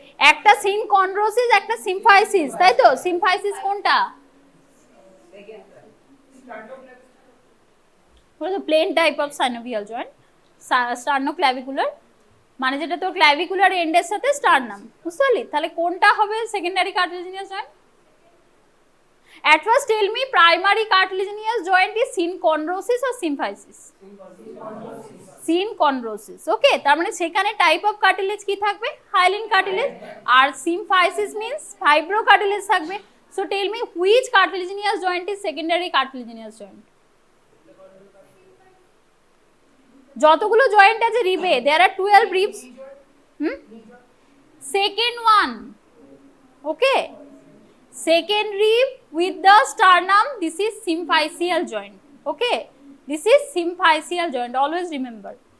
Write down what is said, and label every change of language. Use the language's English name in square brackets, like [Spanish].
[Bangla] একটা সিনকন্ড্রোসিস, একটা সিম্ফাইসিস, তাই তো? সিম্ফাইসিস কোনটা? Plane type of synovial joint, স্টার্নোক্ল্যাভিকুলার, মানে যেটা তোর ক্ল্যাভিকুলার এন্ডের সাথে স্টার্নাম, বুঝতে পারলি? তাহলে কোনটা হবে secondary cartilaginous joint? [English] At first tell me, primary cartilaginous joint is synchondrosis or symphysis? Synchondrosis. [Bangla] Okay, তার মানে সেখানে টাইপ অফ কার্টিলেজ কি থাকবে? Hyaline cartilage. [English] আর symphysis means fibrocartilage [Bangla] থাকবে। [English] So tell me, which cartilaginous joint is secondary cartilaginous joint? [Bangla] যতগুলো joint আছে রিবে, [English] there are 12 ribs. Second one. Okay. Second rib with the sternum, this is symphyseal joint. Okay. This is symphyseal joint, always remember.